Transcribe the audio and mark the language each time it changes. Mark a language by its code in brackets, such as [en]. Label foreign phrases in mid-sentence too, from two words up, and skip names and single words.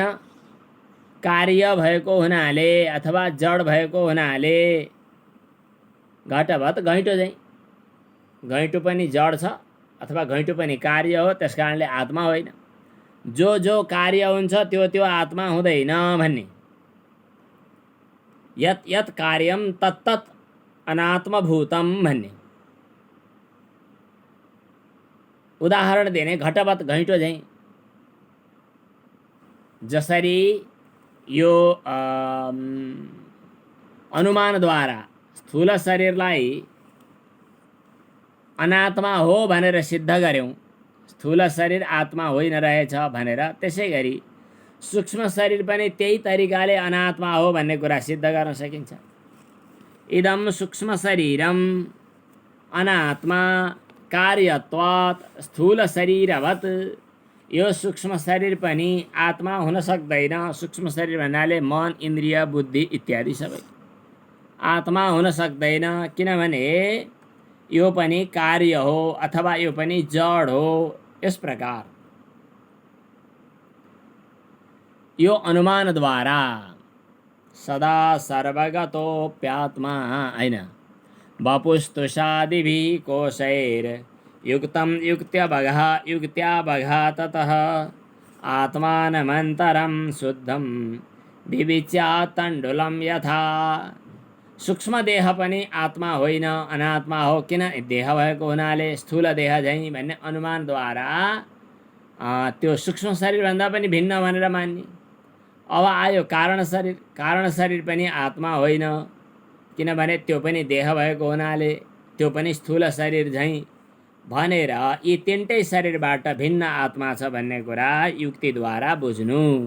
[ne] कार्य भएको हुनाले अथवा जड भएको हुनाले। घटवत् घैँटो चाहिँ, घैँटो पनि जड छ अथवा घैँटो पनि कार्य हो, त्यस कारणले आत्मा होइन। जो जो कार्य हुन्छ त्यो त्यो आत्मा हुँदैन भन्ने। [sa] यत् यत् कार्यं तत्तत् अनात्मभूतम भन्ने। [ne] उदाहरण दिने, घटवत् घैँटो चाहिँ। जसरी यो अनुमानद्वारा स्थूल शरीरलाई अनात्मा हो भनेर सिद्ध गर्यौं, स्थूल शरीर आत्मा होइन रहेछ भनेर, त्यसै गरी सूक्ष्म शरीर पनि त्यही तरिकाले अनात्मा हो भन्ने कुरा सिद्ध गर्न सकिन्छ। [sa] इदं सूक्ष्म शरीरम अनात्मा कार्यत्वात् स्थूल शरीरवत्। [ne] यो सूक्ष्म शरीर पनि आत्मा हुन सक्दैन। सूक्ष्म शरीर भन्नाले मन, इन्द्रिय, बुद्धि इत्यादि सबै आत्मा हुन सक्दैन, किनभने यो पनि कार्य हो अथवा यो पनि जड हो। यस प्रकार यो अनुमानद्वारा [sa] सदा सर्वगतोऽप्यात्मा [ne] हैन, [sa] वपुस्तुषादिभिः कोशैर्युक्तं युक्त्या ततः आत्मानमन्तरं शुद्धं विविच्यात्तण्डुलं यथा। [ne] सूक्ष्म देह पनि आत्मा होइन, अनात्मा हो। किन? देह भएको हुनाले स्थूल देह झैँ भन्ने अनुमानद्वारा त्यो सूक्ष्म शरीरभन्दा पनि भिन्न भनेर मान्ने। अब आयो कारण शरीर। कारण शरीर पनि आत्मा होइन, किनभने त्यो पनि देह भएको हुनाले त्यो पनि स्थूल शरीर झैँ भनेर यी तीनटै शरीरबाट भिन्न आत्मा छ भन्ने कुरा युक्तिद्वारा बुझ्नु।